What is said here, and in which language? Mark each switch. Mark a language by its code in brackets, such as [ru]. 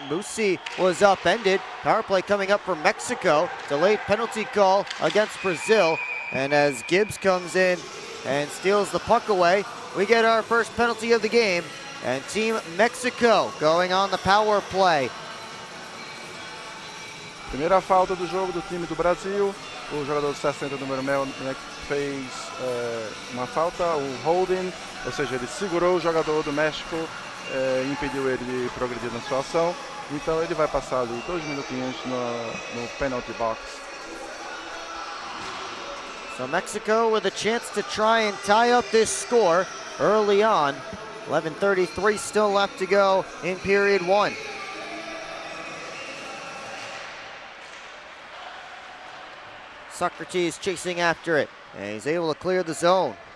[en] Musi was upended. Power play coming up for Mexico. Delayed penalty call against Brazil. And as Gibbs comes in and steals the puck away, we get our first penalty of the game. And Team Mexico going on the power play. [pt] Primeira falta do jogo do time do Brasil. O jogador de 60, número Melnick, fez uma falta, o holding, ou seja, ele segurou o jogador do México, impediu ele de progredir na sua ação. Então ele vai passar ali 2 minutinhos no penalty box. [en] So Mexico with a chance to try and tie up this score early on. 11:33 still left to go in period 1. Socrates chasing after it, and he's able to clear the zone.